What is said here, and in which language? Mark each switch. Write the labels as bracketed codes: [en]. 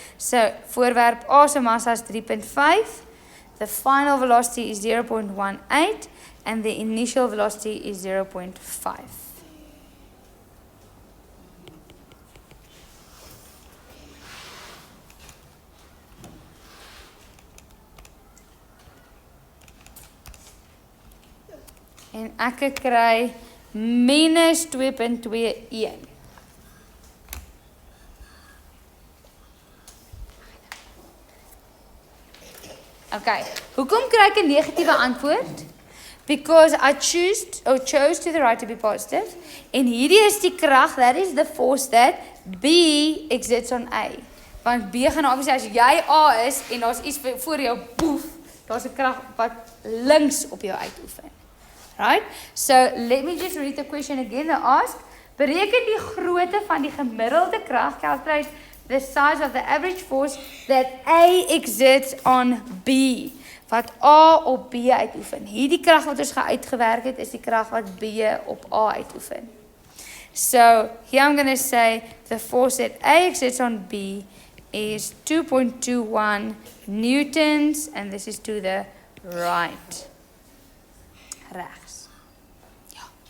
[af] So voorwerp A se massa is 3.5. [en] The final velocity is 0.18 and the initial velocity is 0.5. [af] En ek kry minus 2.21. [en] Okay, [af] hoekom kry ek 'n negatiewe antwoord? [en] Because I chose to the right to be positive. [af] En hierdie is die krag, [en] that is the force that B exerts on A. [af] Want B gaan obviously, as jy A is, en daar's iets voor jou, boef, daar's 'n krag wat links op jou uitoefen. [en] Right? So, let me just read the question again. They ask, [af] bereken die grootte van die gemiddelde krag, [en] calculate the size of the average force that A exerts on B. [af] Wat A op B uitoefen. Hierdie krag wat ons uitgewerk het, is die krag wat B op A uitoefen. [en] So, here I'm going to say the force that A exerts on B is 2.21 newtons, and this is to the right. [af] Rechts. Ja.